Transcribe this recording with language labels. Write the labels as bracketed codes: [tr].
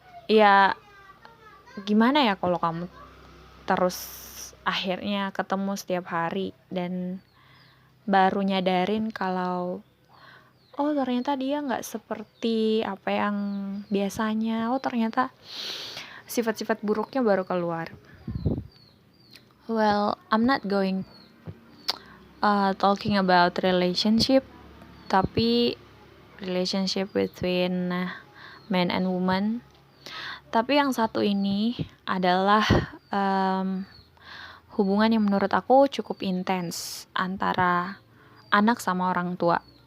[id] Ya gimana ya kalau kamu terus akhirnya ketemu setiap hari dan baru nyadarin kalau oh ternyata dia gak seperti apa yang biasanya, oh ternyata sifat-sifat buruknya baru keluar. [en] Well, I'm not going talking about relationship, [id] tapi [en] relationship between man and woman. [id] Tapi yang satu ini adalah hubungan yang menurut aku cukup intens antara anak sama orang tua.